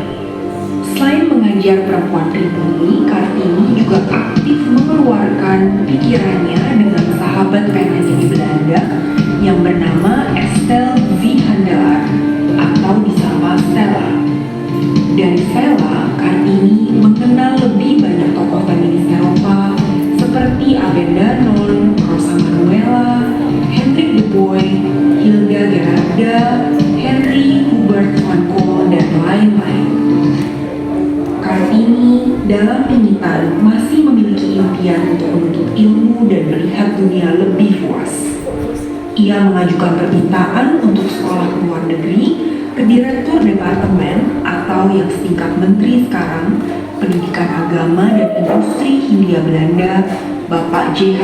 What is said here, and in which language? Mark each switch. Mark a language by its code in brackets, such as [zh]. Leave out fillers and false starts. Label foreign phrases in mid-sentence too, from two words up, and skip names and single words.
[id] Selain mengajar perempuan pribumi, Kartini juga aktif mengeluarkan pikirannya dengan sahabat penanya di Belanda yang bernama Estelle V. Handelaar atau disapa Stella. Dari Stella, Kartini mengenal lebih banyak tokoh feminis Eropa seperti Abel Danon, Rosa Manuela, Hendrik de Boy, Hilda Gerarda, Henry Hubert van Cole, dan lain-lain. Kartini dalam Pingitan masih memiliki impian untuk menuntut ilmu dan melihat dunia lebih luas. Ia mengajukan permintaan untuk sekolah ke luar negeri ke Direktur Departemen atau yang setingkat menteri sekarang, Pendidikan Agama dan Industri Hindia Belanda, Bapak J.H.